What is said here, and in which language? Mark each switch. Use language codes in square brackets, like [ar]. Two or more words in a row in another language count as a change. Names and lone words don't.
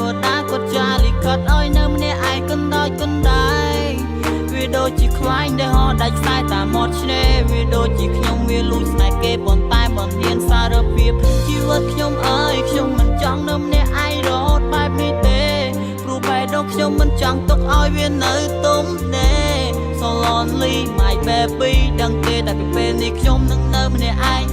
[km] តាគាត់ចាលិខិតឲ្យនៅម្នាក់ឯងកណ្ដោចកណ្ដាយវាដូចជាខ្លាញ់ដែលហោះដាច់ខ្សែតាមមាត់ឆ្នេរវាដូចជាខ្ញុំវាលួចស្នេហ៍គេប៉ុន្តែមិនហ៊ានសារភាពជីវិតខ្ញុំអើយខ្ញុំមិនចង់នៅម្នាក់ឯងរហូតបែបនេះទេព្រោះបែរដល់ខ្ញុំមិនចង់ទុកឲ្យវានៅទុំទេ [en] So lonely my baby [km] ដឹងទេតែពីពេលនេះខ្ញុំនឹងនៅម្នាក់ឯ